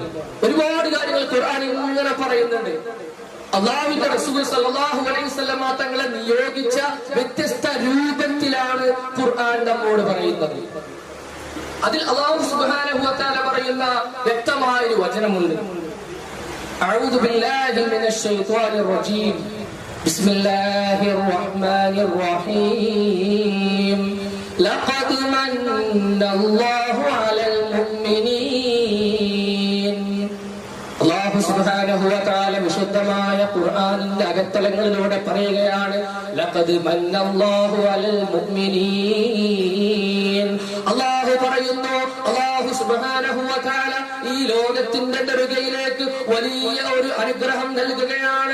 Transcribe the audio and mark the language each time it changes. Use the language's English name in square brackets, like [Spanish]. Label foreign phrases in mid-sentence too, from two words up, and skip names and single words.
[Malayalam] ഒരുപാട് കാര്യങ്ങൾ ഖുർആൻ ഇങ്ങനെ പറയുന്നുണ്ട്. അല്ലാഹുവിന്റെ റസൂൽ [Arabic] صلى الله عليه وسلم [Malayalam] തങ്ങളെ നിയോഗിച്ച വ്യത്യസ്ത രൂപത്തിലാണ് ഖുർആൻ നമ്മോട് പറയുന്നത്. അതിൽ [Arabic] الله سبحانه وتعالى [Malayalam] പറയുന്ന വ്യക്തമായ ഒരു വചനമുണ്ട്. [Arabic] أعوذ بالله من الشيطان الرجيم. بسم الله الرحمن الرحيم. لقد من الله على المؤمنين. الله سبحانه وتعالى [Malayalam] വിശുദ്ധമായ ഖുർആനിന്റെ അകത്തളങ്ങളിലൂടെ പറയുകയാണ്, [Arabic] لقد من الله على المؤمنين. [Malayalam] അല്ലാഹു പറയുന്നു, [Arabic] الله سبحانه وتعالى [Malayalam] ഈ ലോകത്തിന്റെ നെറുകയിലേക്ക് വലിയ ഒരു അനുഗ്രഹം നൽകുകയാണ്.